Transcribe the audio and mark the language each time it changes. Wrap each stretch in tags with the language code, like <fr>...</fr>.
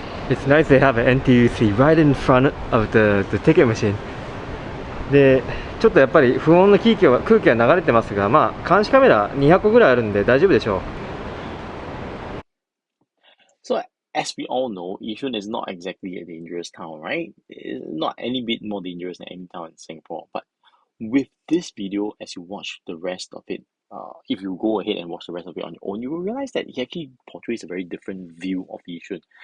<en>It's nice they have an NTUC right in front of the ticket machine.</en> <ja>で、ちょっとやっぱり不穏な空気が流れてますが、まあ監視カメラ200個ぐらいあるんで大丈夫でしょう。</ja> <en>So as we all know, Yishun is not exactly a dangerous town, right? It's not any bit more dangerous than any town in Singapore. But with this video, as you watch the rest of it, if you go ahead and watch the rest of it on your own, you will realize that he actually portrays a very different view of Yishun.</en>